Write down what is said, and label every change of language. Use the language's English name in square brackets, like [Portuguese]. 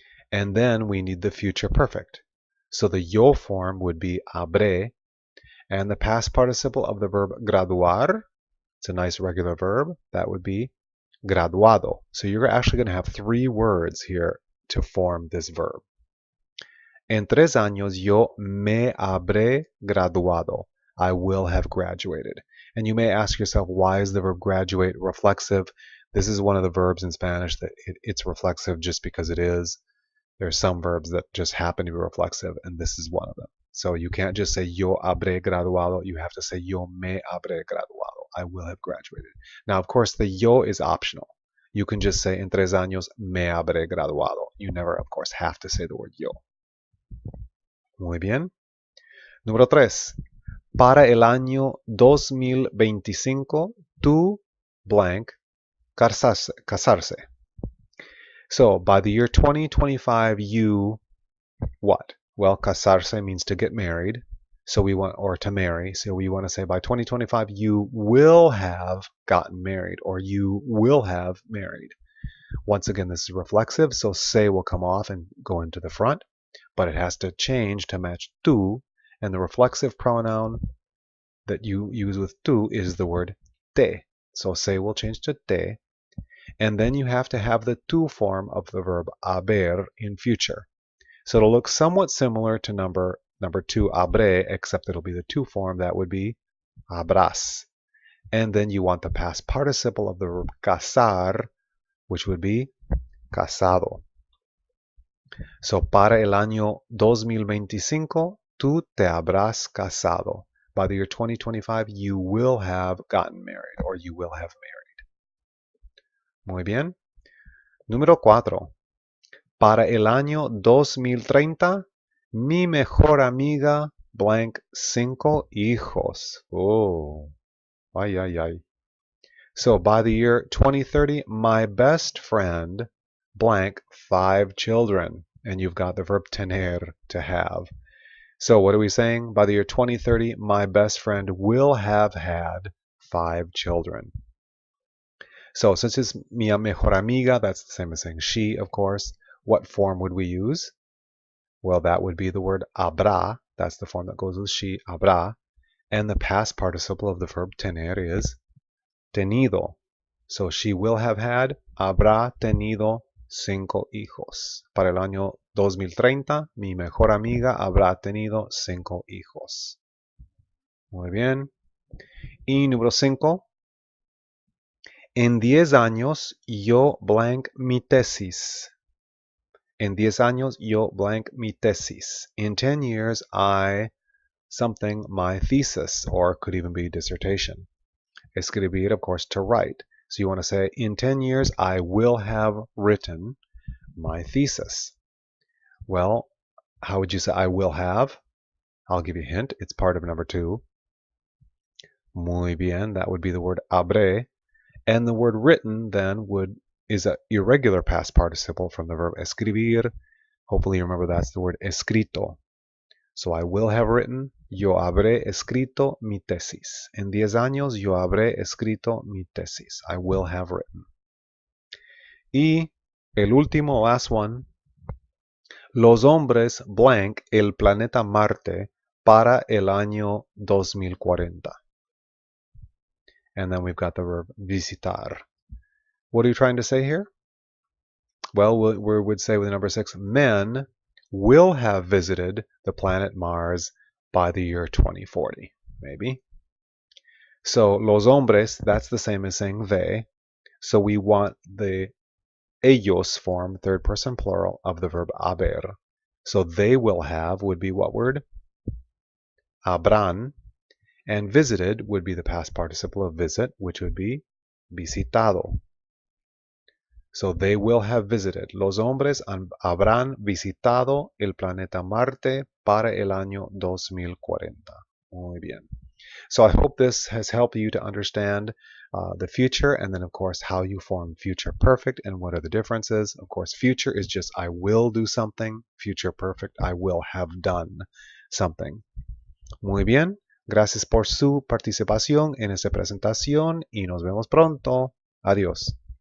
[English] And then we need the future perfect. So the yo form would be habré, and the past participle of the verb graduar, it's a nice regular verb, that would be graduado. So you're actually going to have 3 words here to form this verb. [Spanish] En 3 años yo me habré graduado. [English] I will have graduated. And you may ask yourself, why is the verb graduate reflexive? This is one of the verbs in Spanish that it's reflexive just because it is. There are some verbs that just happen to be reflexive, and this is one of them. So you can't just say [Spanish] yo habré graduado. [English] You have to say [Spanish] yo me habré graduado. [English] I will have graduated. Now, of course, the yo is optional. You can just say [Spanish] en 3 años me habré graduado. [English] You never, of course, have to say the word yo. [Spanish] Muy bien. Número 3. Para el año 2025, tú blank casarse. [English] So by the year 2025, you what? Well, casarse means to get married. So we want, or to marry. So we want to say by 2025, you will have gotten married, or you will have married. Once again, this is reflexive, so se will come off and go into the front, but it has to change to match tú, and the reflexive pronoun that you use with tú is the word te. So se will change to te, and then you have to have the tú form of the verb haber in future. So it'll look somewhat similar to number 2, habré, except it'll be the tú form. That would be habrás. And then you want the past participle of the verb casar, which would be casado. So [Spanish] para el año 2025, tú te habrás casado. [English] By the year 2025, you will have gotten married, or you will have married. [Spanish] Muy bien. Número 4. Para el año 2030, mi mejor amiga blank 5 hijos. Oh, ay, ay, ay. [English] So by the year 2030, my best friend blank 5 children. And you've got the verb tener, to have. So what are we saying? By the year 2030, my best friend will have had 5 children. So since it's mi mejor amiga, that's the same as saying she, of course. What form would we use? Well, that would be the word habrá. That's the form that goes with she, habrá. And the past participle of the verb tener is tenido. So she will have had, [Spanish] habrá tenido 5 hijos. Para el año 2030, mi mejor amiga habrá tenido 5 hijos. Muy bien. Y número 5. En 10 años, yo blank mi tesis. En 10 años, yo blank mi tesis. [English] In 10 years, I something my thesis, or could even be dissertation. Escribir, of course, to write. So you want to say, in 10 years, I will have written my thesis. Well, how would you say I will have? I'll give you a hint. It's part of number 2. [Spanish] Muy bien. [English] That would be the word habré. And the word written then is an irregular past participle from the verb escribir. Hopefully you remember that's the word escrito. So I will have written, [Spanish] yo habré escrito mi tesis. En 10 años yo habré escrito mi tesis. [English] I will have written. [Spanish] Y el último, [English] last one, [Spanish] los hombres blank el planeta Marte para el año 2040. [English] And then we've got the verb visitar. What are you trying to say here? Well, we would say with number 6, men will have visited the planet Mars by the year 2040, maybe. So, los hombres, that's the same as saying they. So we want the ellos form, third person plural, of the verb haber. So they will have would be what word? Habrán. And visited would be the past participle of visit, which would be visitado. So they will have visited. [Spanish] Los hombres habrán visitado el planeta Marte para el año 2040. Muy bien. [English] So I hope this has helped you to understand the future, and then of course how you form future perfect and what are the differences. Of course, future is just I will do something. Future perfect, I will have done something. [Spanish] Muy bien. Gracias por su participación en esta presentación y nos vemos pronto. Adiós.